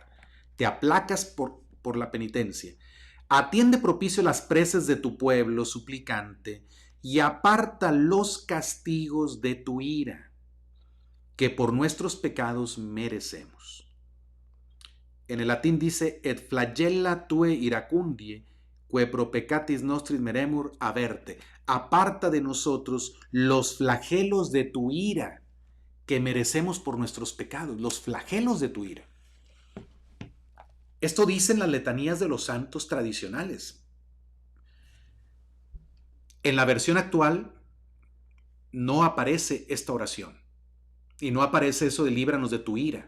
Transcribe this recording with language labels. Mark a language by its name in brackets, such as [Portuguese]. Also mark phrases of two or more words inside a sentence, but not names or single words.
[Spanish] Te aplacas por la penitencia. Atiende propicio las preces de tu pueblo suplicante y aparta los castigos de tu ira, que por nuestros pecados merecemos. En el latín dice, [Latin] et flagella tue iracundie, que pro peccatis nostris meremur averte. [Spanish] Aparta de nosotros los flagelos de tu ira, que merecemos por nuestros pecados, los flagelos de tu ira. Esto dicen las letanías de los santos tradicionales. En la versión actual no aparece esta oración y no aparece eso de líbranos de tu ira.